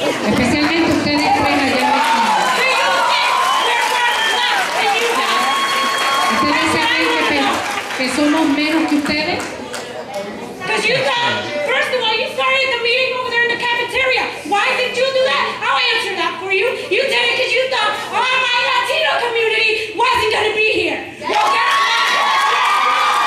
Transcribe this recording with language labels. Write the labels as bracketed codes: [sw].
[es] Especialmente ustedes tres allá en la esquina. [en] Do you think we're worth less than you guys? [es] ¿Ustedes se creen que somos menos que ustedes? [en] Because you thought, first of all, you started the meeting over there in the cafeteria. Why did you do that? I'll answer that for you. You did it because you thought, oh, my Latino community wasn't going to be here. Well, guess what?